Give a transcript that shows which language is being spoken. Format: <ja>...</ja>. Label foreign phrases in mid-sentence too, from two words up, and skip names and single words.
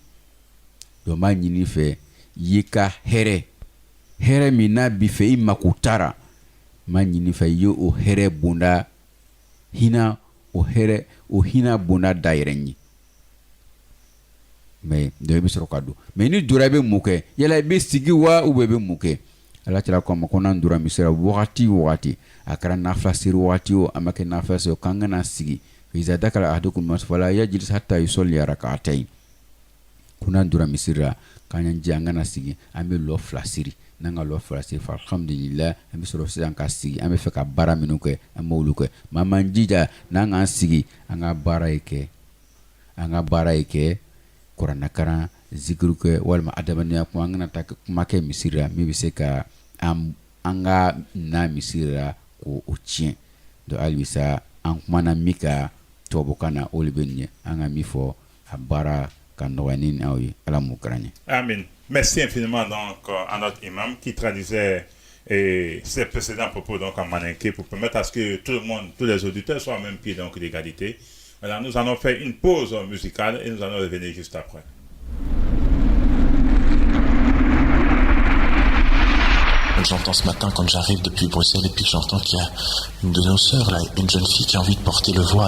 <bm>Donc ma ɲini fɛ i ka hɛrɛ min n'a b'i fɛ i mako tara ma ɲini fɛ i ye o hɛrɛ bonda hinɛ o hinɛ bonda da yɛrɛ ɲɛ. Mais dɔ i bɛ sɔrɔ ka don. Mais ni dora i bɛ mun kɛ yala i bɛ sigi wa</bm> <fr>ou bien</fr> <bm>i bɛ mun kɛ? Ala tala ko a ma ko n'an dora misiri la wagati a kɛra nafila siri wagati o a ma kɛ nafila siri o k'an kana sigi.</bm> <ar>إذا دخل أحدكم المسجد فلا يجلس حتى يصلي ركعتين.</ar> <bm>Ko n'an dora misiri la k'an y'an jija an kana sigi an bɛ lɔ fila siri. N'an ka lɔ fila siri alhamdulillah an bɛ sɔrɔ sisan ka sigi an bɛ fɛ ka baara minnu kɛ an b'olu kɛ. Mais an m'an jija n'an k'an sigi an ka baara ye kɛ kuranakaran zikiru kɛ walima adamadenya kuma an kana taa kuma kɛ misiri la min bɛ se ka an ka na misiri la ko o tiɲɛ. Donc hali bisa an kumana min ka tubabukan na o de bɛ nin ye an ka min fɔ a baara ka nɔgɔya ni aw ye Ala m'o kɛra ɲɛ. Amen.</bm> <fr>Merci infiniment donc à notre imam qui traduisait ses précédents propos donc en maninké pour permettre à ce que tout le monde, tous les auditeurs soient au même pied donc d'égalité. Alors nous allons faire une pause musicale et nous allons revenir juste après. J'entends ce matin quand j'arrive depuis Bruxelles et puis j'entends qu'il y a une de nos sœurs, là, une jeune fille qui a envie de porter le voile.</fr>